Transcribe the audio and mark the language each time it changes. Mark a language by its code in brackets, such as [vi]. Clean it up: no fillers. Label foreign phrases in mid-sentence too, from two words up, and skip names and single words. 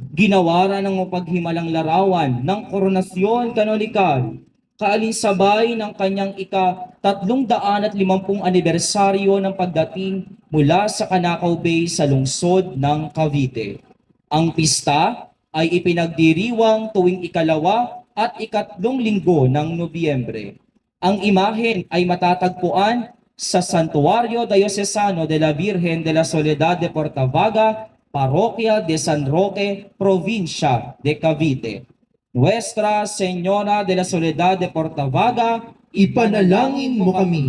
[tl] Ginawaran ng mapaghimalang larawan ng koronasyon kanolikal, kaalinsabay ng kanyang ika-350 anibersaryo ng pagdating mula sa Canacao Bay sa lungsod ng Cavite. Ang pista ay ipinagdiriwang tuwing ika-2 at ikatlong linggo ng Nobyembre. Ang imahen ay matatagpuan sa Santuario Diocesano de la Virgen de la Soledad de Portavaga, Parroquia de San Roque, Provincia de Cavite. Nuestra Señora de la Soledad de Portavaga, Ipanalangin mo kami.